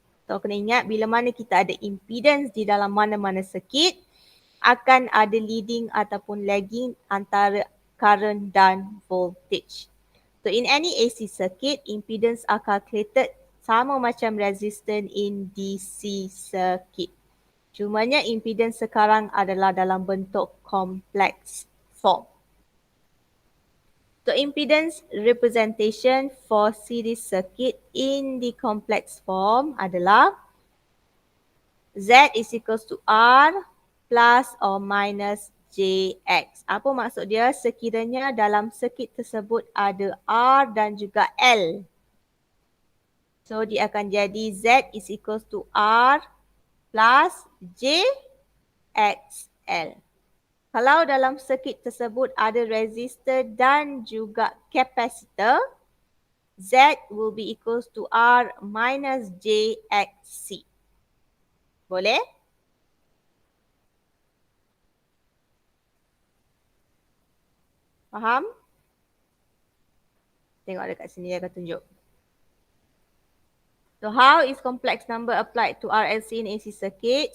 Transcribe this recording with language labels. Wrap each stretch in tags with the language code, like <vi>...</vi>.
<ms>So kena ingat bila mana kita ada impedance di dalam mana-mana circuit, akan ada leading ataupun lagging antara current dan voltage.</ms> <en>So in any AC circuit, impedance are calculated</en> <ms>sama macam</ms> <en>resistance in DC circuit.</en> <ms>Cumanya impedance sekarang adalah dalam bentuk complex form.</ms> <en>So impedance representation for series circuit in the complex form</en> <ms>adalah</ms> <en>Z is equals to R plus or minus JX.</en> <ms>Apa maksud dia? Sekiranya dalam circuit tersebut ada R dan juga L.</ms> <en>So</en> <ms>dia akan jadi</ms> <en>Z is equals to R plus JXL.</en> <ms>Kalau dalam circuit tersebut ada resistor dan juga capacitor,</ms> <en>Z will be equals to R minus JXC.</en> <ms>Boleh? Faham? Tengok dekat sini dia akan tunjuk.</ms> <en>So how is complex number applied to RLC in AC circuit?</en>